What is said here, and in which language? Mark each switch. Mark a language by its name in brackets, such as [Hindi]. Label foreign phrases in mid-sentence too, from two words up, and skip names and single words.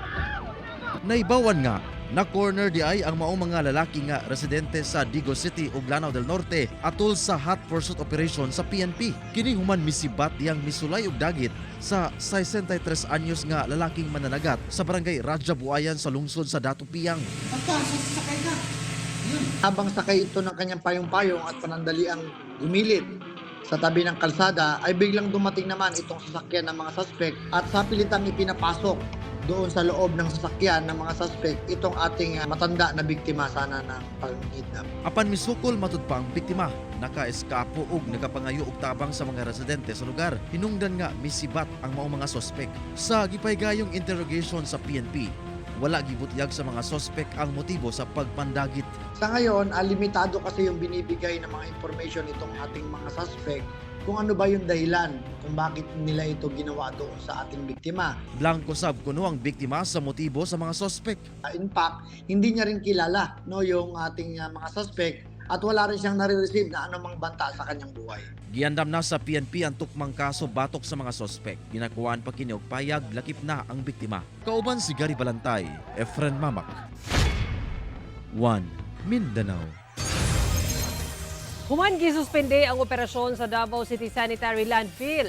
[Cebuano] Naibawan nga Na corner di ay ang maong mga lalaki nga residente sa Digo City ug Lanao del Norte atol sa [English] hot pursuit operation [Cebuano] sa PNP. Kini human misibat diyang misulay og dagit sa 63 anyos nga lalaking mananagat sa barangay Raja Buayan sa lungsod sa Dato Piang. [Filipino] Habang sakay ito ng kanyang payong-payong at panandaliang gumilid sa tabi ng kalsada ay biglang dumating naman itong sasakyan ng mga suspect at sa pilitang ipinapasok doon sa loob ng sasakyan ng mga suspect itong ating matanda na biktima sana ng pag-kidnap. [Cebuano] Apan misukol matud pa ang biktima, naka-eskapo ug nagapangayo og tabang sa mga residente sa lugar. Hinungdan nga misibat ang maong mga suspect. Sa gipaygayong interrogation sa PNP, wala gibutyag sa mga suspect ang motibo sa pagpandagit. [Filipino] Sa ngayon, limitado kasi yung binibigay ng mga information itong ating mga suspect kung ano ba yung dahilan kung bakit nila ito ginawa doon sa ating biktima. [Cebuano] Blanco sab kuno ang biktima sa motibo sa mga suspect. [English] In fact, [Filipino] hindi niya rin kilala yung ating mga suspect at wala rin siyang nare-receive na anumang banta sa kanyang buhay. [Cebuano] Giandam na sa PNP ang tukmang kaso batok sa mga suspect. Ginakuan pa kini og payag lakip na ang biktima. Kauban si Gary Balantay, Efren Mamak. 1 Mindanao. Human gisuspende ang operasyon sa Davao City Sanitary Landfill.